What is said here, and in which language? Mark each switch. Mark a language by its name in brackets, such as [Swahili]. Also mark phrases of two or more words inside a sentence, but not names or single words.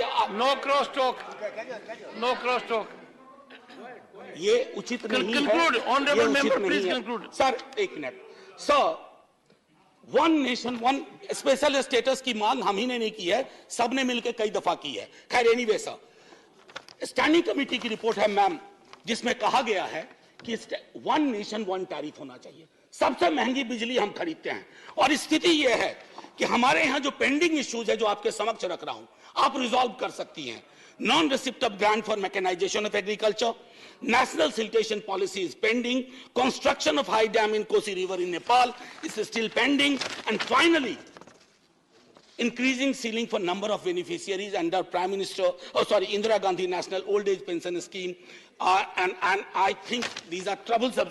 [English] No cross talk. No cross talk. [Hindi] ये उचित नहीं है। [English] Conclude, honorable member, please conclude. [Hindi] सर 1 मिनट। सर 1 नेशन 1 [English] special status [Hindi] की मांग हम ही ने नहीं की है, सबने मिलकर कई दफा की है। खैर एनीवे सर, [English] standing committee [Hindi] की रिपोर्ट है मैम, जिसमें कहा गया है कि 1 नेशन 1 टैरिफ होना चाहिए। सबसे महंगी बिजली हम खरीदते हैं, और स्थिति यह है कि हमारे यहां जो [English] pending issues [Hindi] है जो आपके समक्ष रख रहा हूं, आप रिजॉल्व कर सकती हैं। [English] non receipt of grant for mechanisation of agriculture, national siltation policy is pending, construction of high dam in Kosi river in Nepal is still pending, and finally increasing ceiling for number of beneficiaries under Indira Gandhi National Old Age Pension Scheme, and I think these are troublesome.